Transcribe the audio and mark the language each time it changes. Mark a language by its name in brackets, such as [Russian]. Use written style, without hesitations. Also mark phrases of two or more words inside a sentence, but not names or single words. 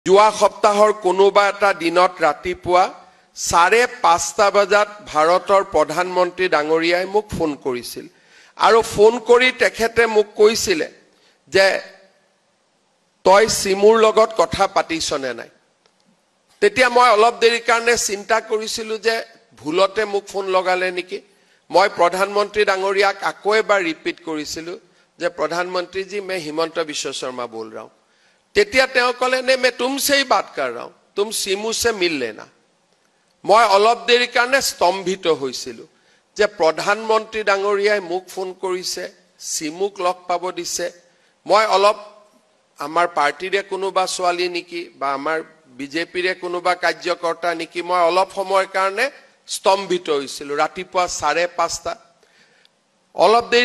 [Assamese] যোৱা সপ্তাহৰ কোনোবা এটা দিনত ৰাতিপুৱা 5:30 বজাত ভাৰতৰ প্ৰধানমন্ত্ৰী ডাঙৰীয়াই মোক ফোন কৰিছিল আৰু ফোন কৰি তেখেতে মোক কৈছিল যে তই সিমুৰ লগত কথা পাতিছনে নাই তেতিয়া মই অলপ দেৰি কাৰণে চিন্তা কৰিছিলো যে ভুলতে মোক ফোন লগালে নেকি মই প্ৰধানমন্ত্ৰী ডাঙৰীয়াক আকৌ এবাৰ ৰিপিট কৰিছিলো যে [Hindi] प्रधानमंत्री जी मैं हिमंत विश्व शर्मा बोल रहा हूं [Assamese] তেতিয়া তেওঁ ক'লে [Hindi] ने मैं तुमसे ही बात कर रहा हूं तुम सिमू से मिल [Assamese] लेना মই অলপ দেৰি কাৰণে স্তম্ভিত হৈছিলো যে প্ৰধানমন্ত্ৰী ডাঙৰীয়াই মোক ফোন কৰিছে সিমুক লগ পাব দিছে মই অলপ আমাৰ পাৰ্টিৰে কোনোবা ছোৱালী নেকি বা আমাৰ বিজেপিৰে কোনোবা কাৰ্যকৰ্তা নেকি মই অলপ সময়ৰ কাৰণে স্তম্ভিত হৈছিলো ৰাতিপুৱা 5:30 অলপ দেৰি